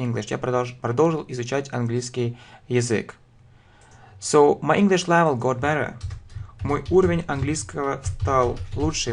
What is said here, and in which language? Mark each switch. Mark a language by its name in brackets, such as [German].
[Russian] Я продолжил изучать английский язык. [English] So, my English level got better. [Russian] Мой уровень английского стал лучше.